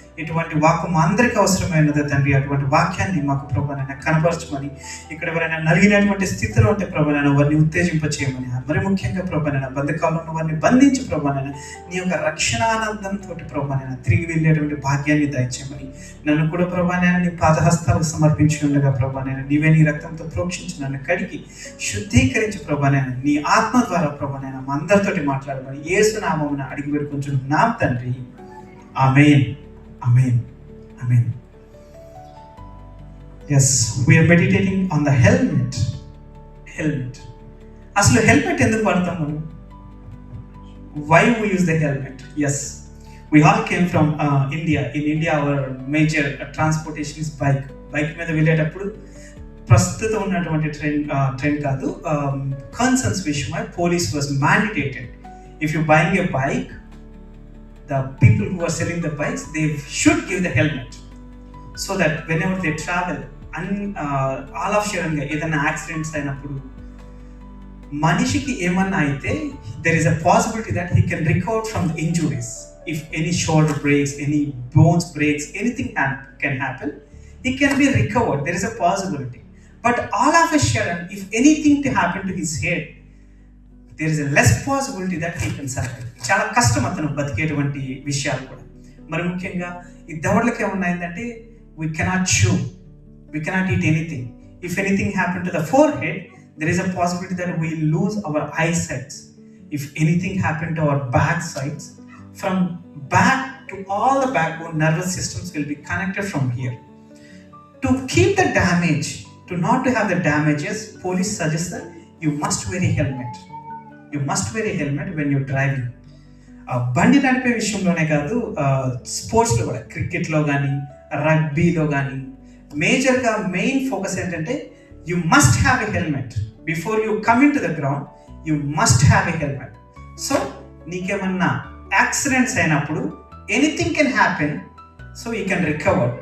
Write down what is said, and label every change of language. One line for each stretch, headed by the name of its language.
Telugu: ఇటువంటి వాక్కు మా అందరికీ అవసరమైనది తండ్రి. అటువంటి వాక్యాన్ని మాకు ప్రభానైనా కనపరచమని, ఇక్కడ ఎవరైనా నలిగినటువంటి స్థితిలో ఉంటే ప్రభానైనా వారిని ఉత్తేజింపచేయమని, మరి ముఖ్యంగా ప్రభానైనా బంధకాల్లో ఉన్న వారిని బంధించి ప్రభానైనా నీ యొక్క రక్షణానందంతో ప్రభానైనా తిరిగి వెళ్ళేటువంటి భాగ్యాన్ని దయచేయమని, నన్ను కూడా ప్రభానైనా నీ పాదహస్తాలకు సమర్పించి ఉండగా ప్రభానైనా నీవే నీ రక్తంతో ప్రోక్షించి నన్ను కడిగి శుద్ధీకరించి ప్రభానైనా నీ ఆత్మ ద్వారా ప్రభానైనా మా అందరితోటి మాట్లాడమని యేసు నామమున అడిగి పెట్టుకుంటున్నాం తండ్రి.
English: Amen. Amen. Amen. Yes, we are meditating on the helmet. Helmet.
Telugu: అసలు హెల్మెట్ ఎందుకు వాడతాం మనం?
English: Why we use the helmet? Yes, we all came from India. In India, our major transportation is bike.
Telugu: Bike మీద వెళ్ళేటప్పుడు ప్రస్తుతం ఉన్నటువంటి ట్రెండ్ కాదు, concerns విషయమై police
English: Was mandated. If you buying a bike, the people who are selling the bikes, they should give the helmet, so that whenever they travel all of sudden
Telugu: ఏదైనా accidents అయినప్పుడు మనిషికి ఏమన్నా అయితే
English: there is a possibility that he can recover from the injuries. If any shoulder breaks, any bones breaks, anything can happen, he can be recovered. There is a possibility. But all of a sudden, if anything to happen to his head, there is a less possibility that he can survive.
Telugu: చాలా కష్టం అతను బతికేటువంటి విషయాలు కూడా. మరి ముఖ్యంగా ఈ దవడలకు ఏమన్నా ఏంటంటే
English: we cannot chew, we cannot eat anything. If anything happened to the forehead, there is a possibility that we lose our eyesight if anything happened to our back sides. From back to all the backbone nervous systems will be connected from here. To keep the damage, to not to have the damages, police suggest that you must wear a helmet. You must wear a helmet when you're driving.
Telugu: బండి నడిపే విషయంలోనే కాదు, స్పోర్ట్స్లో కూడా, క్రికెట్లో కానీ రగ్బీలో కానీ మేజర్గా మెయిన్ ఫోకస్ ఏంటంటే
English: You must have a helmet. Before you come in to the ground you must have a helmet. So
Telugu: నీకేమన్నా యాక్సిడెంట్స్ అయినప్పుడు
English: Anything can happen, so you can recover.